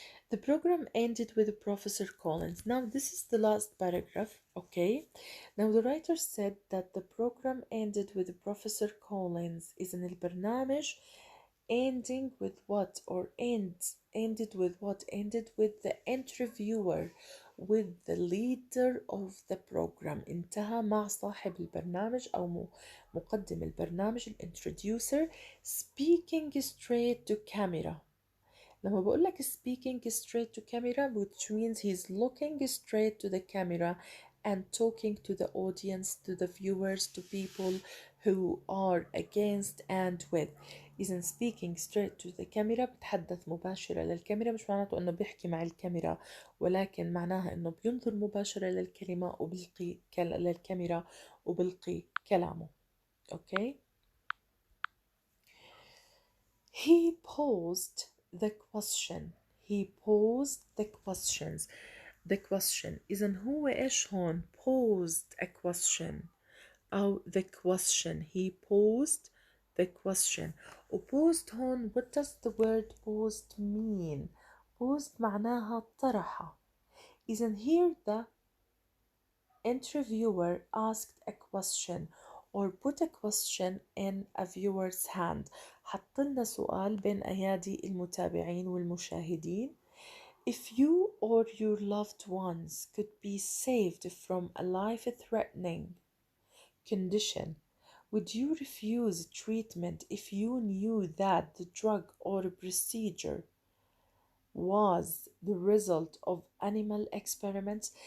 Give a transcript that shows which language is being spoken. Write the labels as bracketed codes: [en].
[en] The program ended with Professor Collins. Now, this is the last paragraph, okay? Now, the writer said that the program ended with Professor Collins. [ar] إذن البرنامج [en] ending with what or ended with what? Ended with the interviewer, with the leader of the program. [ar] انتهى مع صاحب البرنامج أو مقدم البرنامج [en] introducer speaking straight to camera. [ar] لما بقول لك [en] speaking straight to camera, which means he's looking straight to the camera and talking to the audience, to the viewers, to people who are against and with. [ar] إذا [en] speaking straight to the camera [ar] بتحدث مباشرة للكاميرا، مش معناته إنه بيحكي مع الكاميرا، ولكن معناها إنه بينظر مباشرة للكلمة وبلقي للكاميرا وبلقي كلامه. أوكي. [en] He posed the question. He posed the questions. The question. [ar] إذن هو إيش هون؟ [en] posed a question [ar] أو [en] the question. He posed the question. وposed هون, what does the word posed mean? [ar] Posed معناها طرح. [en] إذن here the interviewer asked a question or put a question in a viewer's hand. [ar] حط لنا سؤال بين أيادي المتابعين والمشاهدين. [en] If you or your loved ones could be saved from a life-threatening condition, would you refuse treatment if you knew that the drug or procedure was the result of animal experiments?